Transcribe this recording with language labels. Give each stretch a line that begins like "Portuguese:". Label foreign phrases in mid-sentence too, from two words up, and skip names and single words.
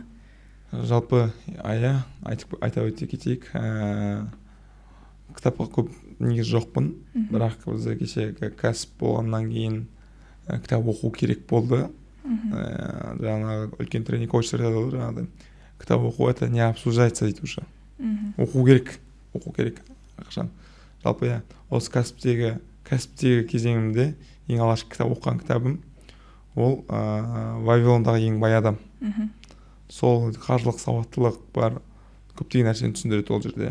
Kazakh: Жалпы айта өте кетейік. Кітапқа көп негіз жоқпын, бірақ бізде кеше кәсіп болғаннан кейін кітап оқу керек болды. Жаңағы үлкен тренинг коучтар айтады, жаңағыдай кітап оқу
Russian: это не обсуждается
Kazakh: дейді уже. Оқу керек. оқу керек қашан. Жалпы осы кәсіптегі кезеңімде ең алғашқы кітап оқыған кітабым ол Вавилондағы ең бай адам. Сол қаржылық сауаттылық бар, көптеген нәрсені түсіндіреді ол жерде.